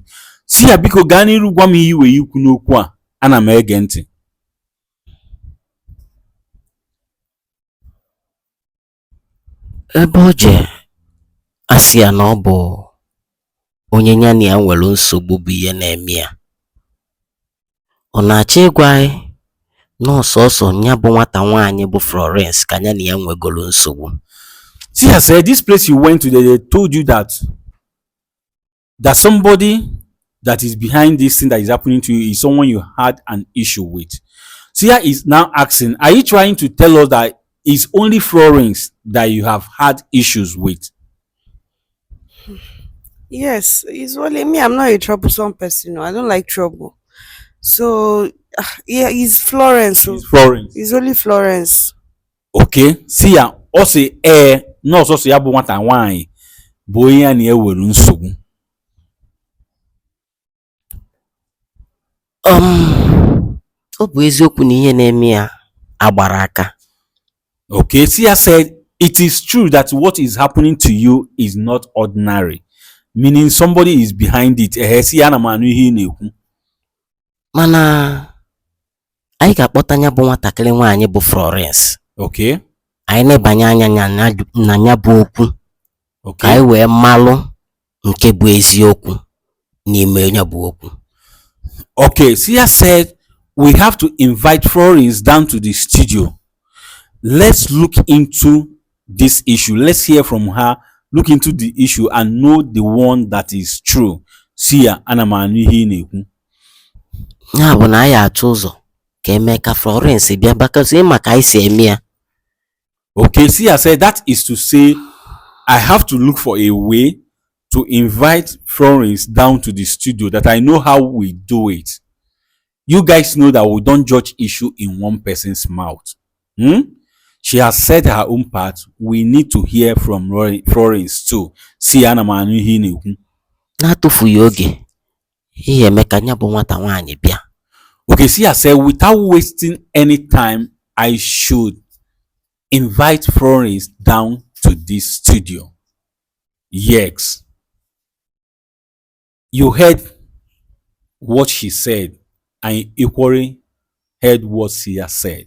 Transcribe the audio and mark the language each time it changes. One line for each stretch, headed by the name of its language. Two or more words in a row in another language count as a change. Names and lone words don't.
Igbo: Sia biko gaa n'iru gwa m ihe iwe ikwu n'okwu a ana m ege ntị. ebe o je asị ya na ọ bụ onye ya na ya nwere nsogbu bụ ihe na-eme ya, ọ na-achọ ịgwa anyị na ọsọsọ ya bụ nwata nwaanyị bụ Florence ka ya na ya nwegoro nsogbu.
English: Sia said this place you went to they told you that somebody that is behind this thing that is happening to you is someone you had an issue with. Sia is now asking, are you trying to tell us that it's only Florence that you have had issues with? Yes, it's only me. I'm not a troublesome person. No, I don't like trouble. So, yeah, it's Florence. It's Florence. It's only Florence.
Igbo: Okay, Sia ọ sị na ọsọsọ ya bụ nwata nwaanyị bụ onye ya na-ewere nsogbu. Ọ bụ eziokwu na ihe na-eme ya agbara aka.
English: Okay, Sia said it is true that what is happening to you is not ordinary, meaning somebody is behind it.
Igbo: Sia na m anụ ihe ị na-ekwu. Mana anyị ga-akpọta ya bụ nwatakịrị nwaanyị bụ Florence.
English: Okay.
Igbo: Anyị na-ebanye anya na ya bụ okwu ka
English: Okay.
Igbo: anyị wee malụ nke bụ eziokwu n'ime ya bụ okwu.
English: Okay, Sia said we have to invite Florence down to the studio. Let's look into this issue. Let's hear from her, look into the issue and know the one that is true.
Igbo: Sia ana m anụ ihe ị na-ekwu. Ya bụ na anyị achọ ụzọ ka eme ka Florence bịa bakasị maka anyị si eme ya.
English: Okay, Sia said that is to say I have to look for a way to invite Florence down to the studio that I know how we do it. You guys know that we don't judge issue in one person's mouth. She has said her own part. We need to hear from Florence too.
Igbo: Sia ana m anụ ihe ị na-ekwu. Na-atụfughị oge ihe eme ka ya bụ nwata nwaanyị bịa.
English: Okay, Sia said without wasting any time, I should invite Florence down to this studio. Yes. You heard what she said and equally heard what Sia said.